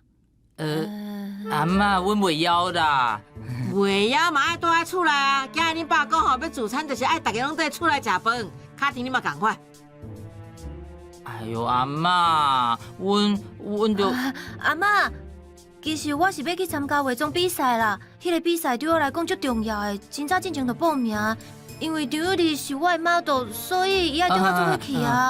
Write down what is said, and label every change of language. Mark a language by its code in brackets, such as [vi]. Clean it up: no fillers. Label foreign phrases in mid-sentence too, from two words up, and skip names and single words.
[nan] 阿嬷，阮袂枵啦。袂枵嘛爱倒来厝内啊！今日恁爸讲吼要自餐，就是爱大家拢在厝内食饭。卡庭你嘛共款。哎呦，阿嬷，阮就阿嬷，其实我是要去参加化妆比赛啦。迄个比赛对我来讲足重要的，真早进前就报名。因为张友丽是我的 model， 所以伊爱叫我做伙去啊。